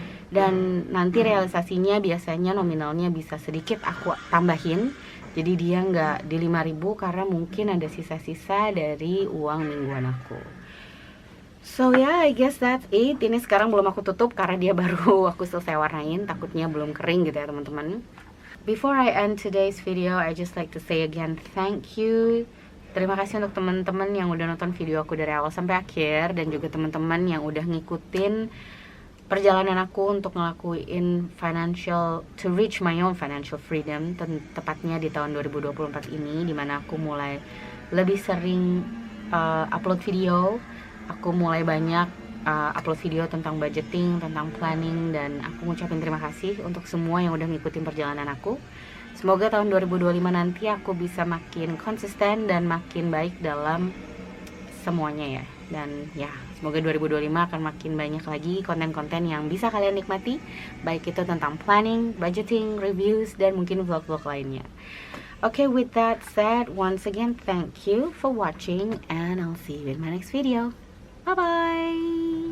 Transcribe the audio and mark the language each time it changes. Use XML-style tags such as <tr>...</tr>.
<id>Dan nanti realisasinya biasanya nominalnya bisa sedikit aku tambahin, jadi dia gak di 5.000 karena mungkin ada sisa-sisa dari uang mingguan aku.</id> <en>So yeah, I guess that's it.</en> <id>Ini sekarang belum aku tutup karena dia baru aku selesai warnain, takutnya belum kering gitu ya teman-teman.</id> <en>Before I end today's video, I just like to say again thank you.</en> <id>Terima kasih untuk teman-teman yang udah nonton video aku dari awal sampai akhir, dan juga teman-teman yang udah ngikutin perjalanan aku untuk ngelakuin</id> <en>to reach my own financial freedom,</en> <id>tepatnya di tahun 2024 ini, dimana aku mulai lebih sering upload video. Aku mulai banyak upload video tentang budgeting, tentang planning, dan aku ngucapin terima kasih untuk semua yang udah ngikutin perjalanan aku. Semoga tahun 2025 nanti aku bisa makin konsisten dan makin baik dalam semuanya ya. Dan ya, semoga 2025 akan makin banyak lagi konten-konten yang bisa kalian nikmati, baik itu tentang planning, budgeting, reviews, dan mungkin vlog-vlog lainnya.</id> <en>Okay, with that said, once again thank you for watching, and I'll see you in my next video. Bye bye.</en>